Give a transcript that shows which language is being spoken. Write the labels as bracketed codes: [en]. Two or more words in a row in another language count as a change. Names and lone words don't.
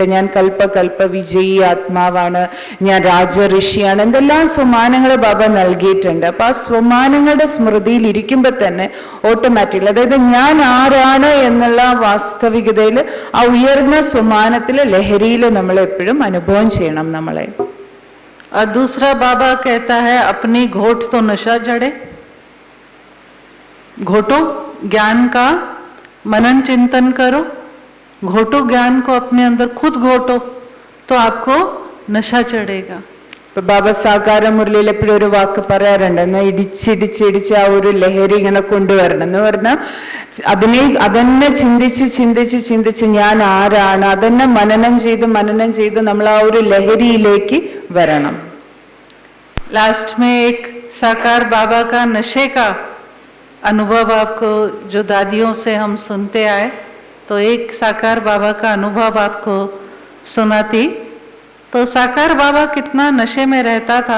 [ml] ഞാൻ കൽപ്പ വിജയി ആത്മാവാണ്, ഞാൻ രാജ ഋഷിയാണ്, എന്തെല്ലാം സ്വമാനങ്ങൾ ബാബ നൽകിയിട്ടുണ്ട്. അപ്പൊ ആ സ്വമാനങ്ങളുടെ സ്മൃതിയിൽ ഇരിക്കുമ്പോൾ തന്നെ ഓട്ടോമാറ്റിക്കലി, അതായത് ഞാൻ ആരാണ് എന്നുള്ള വാസ്തവികതയിൽ ആ ഉയർന്ന സ്വമാനത്തിലെ ലഹരിയിൽ നമ്മൾ എപ്പോഴും അനുഭവം ചെയ്യണം നമ്മളെ. [hi] और दूसरा बाबा कहता है अपनी घोट तो नशा चढ़े, घोटो ज्ञान का मनन चिंतन करो, घोटो ज्ञान को अपने अंदर खुद घोटो तो आपको नशा चढ़ेगा. [ml] ഇപ്പൊ ബാബ സാകാര മുരളിയിൽ എപ്പോഴും ഒരു വാക്ക് പറയാറുണ്ട്, എന്നാ ഇടിച്ചിടിച്ചിടിച്ച് ആ ഒരു ലഹരി ഇങ്ങനെ കൊണ്ടുവരണം എന്ന് പറഞ്ഞാൽ അതന്നെ ചിന്തിച്ച് ഞാൻ ആരാണ് അതന്നെ മനനം ചെയ്ത് നമ്മൾ ആ ഒരു ലഹരിയിലേക്ക് വരണം. [hi] लास्ट में एक साकार बाबा का नशे का अनुभव आपको, जो दादियों से हम सुनते आए, तो एक साकार बाबा का अनुभव आपको सुनाती. तो साकार बाबा कितना नशे में रहता था.